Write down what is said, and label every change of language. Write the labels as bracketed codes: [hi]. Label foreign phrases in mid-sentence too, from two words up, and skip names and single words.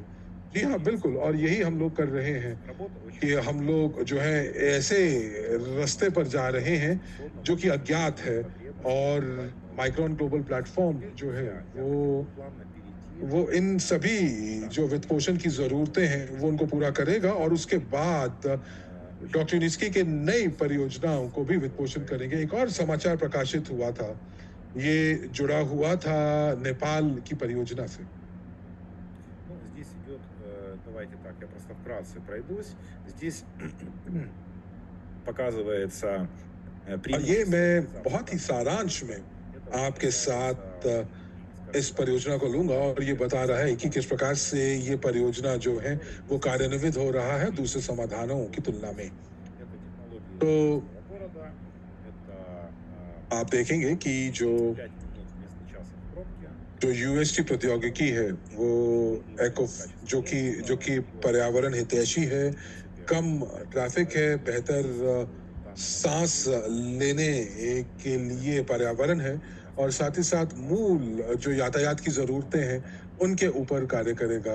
[hi] जी हाँ, बिल्कुल, और यही हम लोग कर रहे हैं कि हम लोग जो है ऐसे रास्ते पर जा रहे हैं जो कि अज्ञात है और माइक्रोन ग्लोबल प्लेटफॉर्म जो है वो इन सभी जो वित्त पोषण की ज़रूरतें हैं वो उनको पूरा करेगा और उसके बाद डॉक्टर निस्की के नई परियोजनाओं को भी वित्तपोषण करेंगे। एक और समाचार प्रकाशित हुआ था, ये जुड़ा हुआ था नेपाल की परियोजना से। [ru] Ну, здесь идет, давайте так, я просто вкратце пройдусь. Здесь показывается [hi] और ये मैं बहुत ही सारांश में आपके साथ इस परियोजना को लूंगा और ये बता रहा है कि किस प्रकार से ये परियोजना जो है वो कार्यान्वित हो रहा है दूसरे समाधानों की तुलना में। तो आप देखेंगे कि जो यूएसटी प्रौद्योगिकी है वो एको जो कि पर्यावरण हितैषी है, कम ट्रैफिक है, बेहतर सांस लेने के लिए पर्यावरण है और साथ ही साथ मूल जो यातायात की ज़रूरतें हैं उनके ऊपर कार्य करेगा।